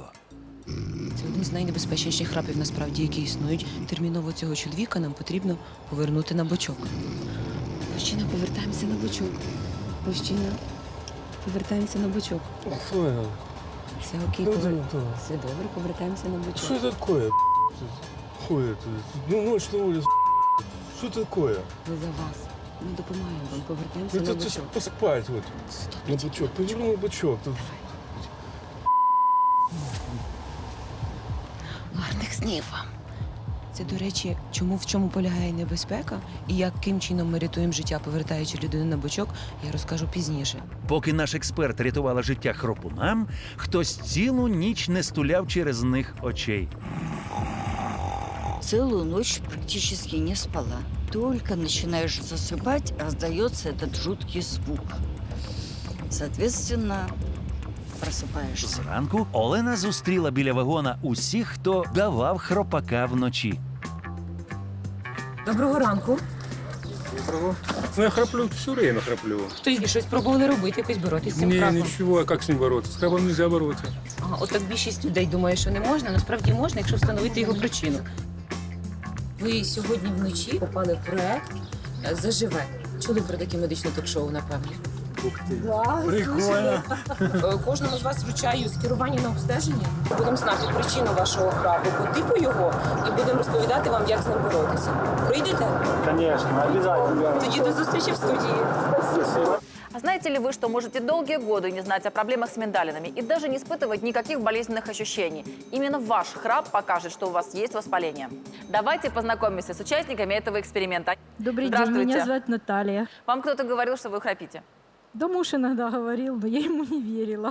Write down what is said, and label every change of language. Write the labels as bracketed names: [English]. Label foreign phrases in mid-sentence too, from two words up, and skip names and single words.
[Ukrainian] Це один з найнебезпечніших храпів, насправді, які існують. Терміново цього чоловіка нам потрібно повернути на бочок. Мужчина, повертаємося на бочок. Мужчина, повертаємося на бочок. Все окей, все добре, повертаємося на бочок. [Russian] Что такое? Хуй это. Ну, ночь на улице. Что такое? [Ukrainian] Ми за вас. Ми допомагаємо вам, повертаємося на [Russian] Это [Ukrainian] бочок. [Russian] поспать вот. На бычок. Поверни на бычок. [Ukrainian] Тут Гарних снів вам. Це, до речі, в чому полягає небезпека і яким чином ми рятуємо життя, повертаючи людину на бочок, я розкажу пізніше. Поки наш експерт рятувала життя хропунам, хтось цілу ніч не стуляв через них очей. [Russian] Целую ночь практически не спала. Только начинаешь засыпать, раздается этот жуткий звук. Соответственно, просыпаешься. [Ukrainian] Зранку Олена зустріла біля вагона усіх, хто давав хропака вночі. Доброго ранку. [Russian] ну, я храплю, все время храплю. [Ukrainian] Хтось щось пробували робити, якось боротися з цим [Russian] Не, [Ukrainian] храпом? [Russian] ничего, а как с ним бороться? С храпом нельзя бороться. [Ukrainian] Ага, от так більшість людей думає, що не можна, насправді можна, якщо встановити його причину. Ви сьогодні вночі попали в проект «Заживе». Чули про таке медичне ток-шоу, напевно? [Russian] Ух ты. Прикольно. [Ukrainian] Кожному з вас вручаю скерування на обстеження. Будемо знати причину вашого храпу, по типу його, і будемо розповідати вам, як з ним боротися. Прийдете? [Russian] Конечно, обязательно. [Ukrainian] Тоді до зустрічі в студії. [Russian] А знаете ли вы, что можете долгие годы не знать о проблемах с миндалинами и даже не испытывать никаких болезненных ощущений? Именно ваш храп покажет, что у вас есть воспаление. Давайте познакомимся с участниками этого эксперимента. Добрый день, Здравствуйте. меня зовут Наталья. Вам кто-то говорил, что вы храпите? Да муж иногда говорил, но я ему не верила.